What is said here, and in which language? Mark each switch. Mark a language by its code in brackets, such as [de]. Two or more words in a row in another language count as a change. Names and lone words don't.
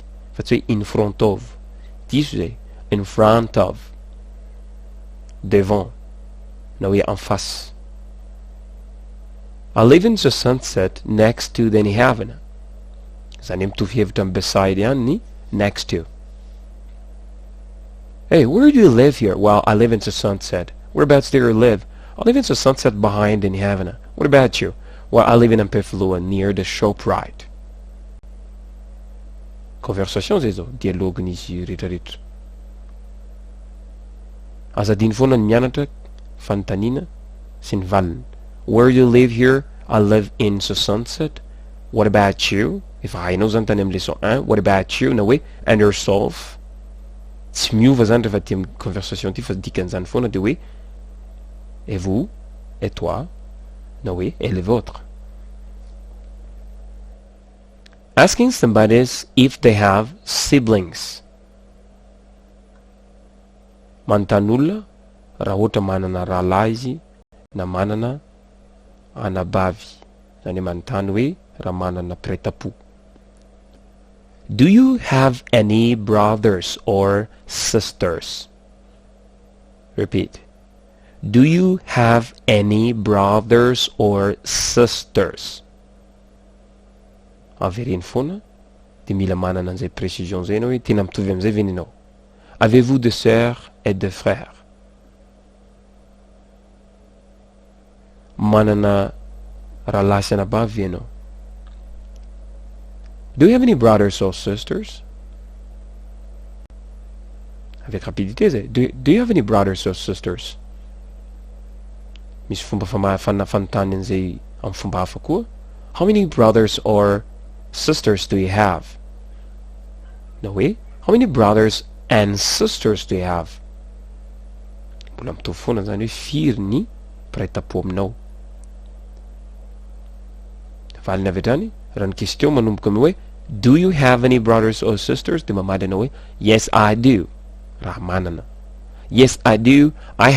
[mg] Fa tsy hoe [en] in front of. [mg] Diso zay. [en] In front of. [fr] Devant. [mg] Na hoe [fr] en face. [en] I live in 67 next to the [mg] ny havana. Zany mitovy hevitra amin'ny beside ihany ny next to. [en] Hey, where do you live here? Well, I live in the sunset. Whereabouts do you live? I live in the sunset behind in Havana. What about you? Well, I live in Ampefulua near the ShopRite. [mg] Conversation zay zao, dialogue-n'izy rehetrarehetra. Azadiny foana ny mianatra fanontaniana sy ny valiny. [en] Where do you live here? I live in the sunset. What about you? [mg] Efa hainao zany tany amin'ny leçon 1. [en] What about you? [mg] Na hoe, [en] and yourself? [mg] Tsy miova zany rehefa ty amin'ny conversation ty fa dikan'izany foana de hoe [fr] et vous, et toi, [mg] na hoe [fr] et le vôtre. [en] Asking somebody if they have siblings. [mg] Manontany raha ohatra manana rahalahy izy na manana anabavy. Zany manontany hoe raha manana pretapo. [en] Do you have any brothers or sisters? Repeat. Do you have any brothers or sisters? [mg] Averiny foana de mila manana an'izay précision zay anao hoe tena mitovy am'izay veny anao. [fr] Avez-vous de sœurs et de frères? [mg] Manana rahalahy sy anabavy ianao. [en] Do you have any brothers or sisters? [fr] Avec rapidité zay. [en] Do you have any brothers or sisters? [mg] Misy fomba fanontany an'izay amin'ny fomba hafa koa. [en] How many brothers or sisters do you have? [mg] Na hoe, [en] how many brothers and sisters do you have? [mg] Mbola mitovy foana zany hoe firy ny pretapo aminao. Valiny avy hatrany, raha ny question manomboka amy hoe [en] do you have any brothers or sisters? [mg] De mamady anao hoe [en] yes I do. [mg] Raha manana. [en] Yes I do. I have